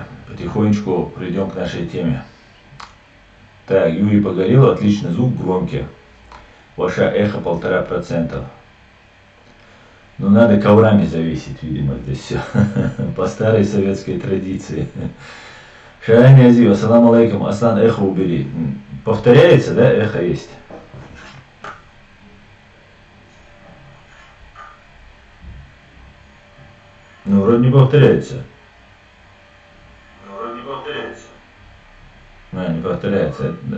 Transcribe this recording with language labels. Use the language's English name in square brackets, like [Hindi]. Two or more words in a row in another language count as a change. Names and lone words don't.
[Russian] Потихонечку придем к нашей теме. Так, Юрий Погорелов, отличный звук, громкий. Ваше эхо 1,5%. Ну, надо коврами завесить, видимо, здесь все. По старой советской традиции. Шарами Азию, [Arabic] السلام عليكم, Аслан, [Russian] эхо убери. Повторяется, да, эхо есть? Ну, вроде не повторяется. Не повторяется.